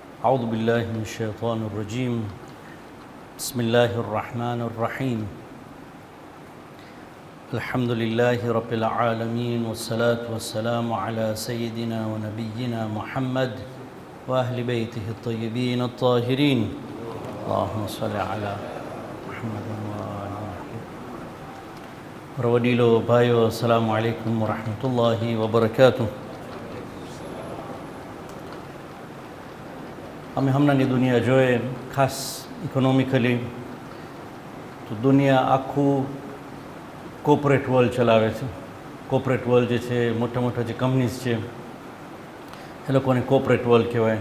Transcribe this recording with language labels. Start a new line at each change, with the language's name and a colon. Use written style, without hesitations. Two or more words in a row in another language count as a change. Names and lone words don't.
Arabic: أعوذ بالله من الشيطان الرجيم بسم الله الرحمن الرحيم الحمد لله رب العالمين والصلاة والسلام على سيدنا ونبينا محمد وأهل بيته الطيبين الطاهرين اللهم صل على محمد وآل محمد رواديلو بايو السلام عليكم ورحمة الله وبركاته.
Gujarati: અમે હમણાંની દુનિયા જોઈએ ખાસ ઇકોનોમિકલી તો દુનિયા આખું
English: corporate world
Gujarati: ચલાવે છે.
English: corporate world
Gujarati: જે છે મોટા મોટા જે કંપનીઝ છે એ લોકોને
English: corporate world
Gujarati: કહેવાય.